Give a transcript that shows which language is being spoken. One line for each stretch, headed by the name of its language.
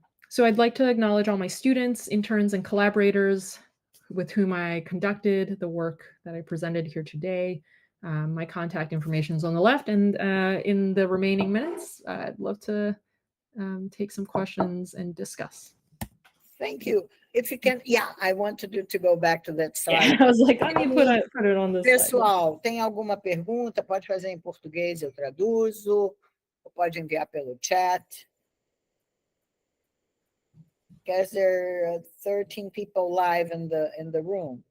English: So I'd like to acknowledge all my students, interns, and collaborators with whom I conducted the work that I presented here today. My contact information is on the left, and in the remaining minutes, I'd love to take some questions and discuss. Thank you. If you can, yeah, I wanted you to go back to that slide. Yeah, I was like, let me put it on this slide.
Portuguese: Pessoal, tem alguma pergunta? Pode fazer em português, eu traduzo, ou pode enviar pelo chat.
English: Because there are 13 people live in the room.